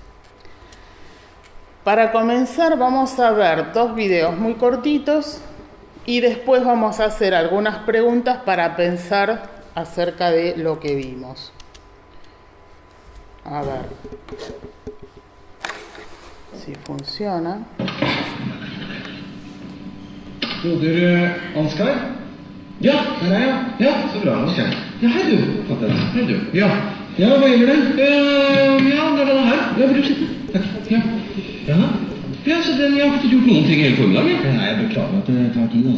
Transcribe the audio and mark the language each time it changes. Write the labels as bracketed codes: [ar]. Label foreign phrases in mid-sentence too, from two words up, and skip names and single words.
[es] Para comenzar vamos a ver dos videos muy cortitos Y después vamos a hacer algunas preguntas para pensar acerca de lo que vimos. A ver si funciona. [no] Broder Ansgar? Ja, der er jeg. Ja, så bra. Ansgar. Ja, hei du. Hei du. Ja, hva gjelder det? Ja, det er denne her. Ja, vil du sitte? Takk. Ja. Ja, så jeg har ikke gjort noen ting hele formiddagen. Nei, jeg beklager at det tar tid.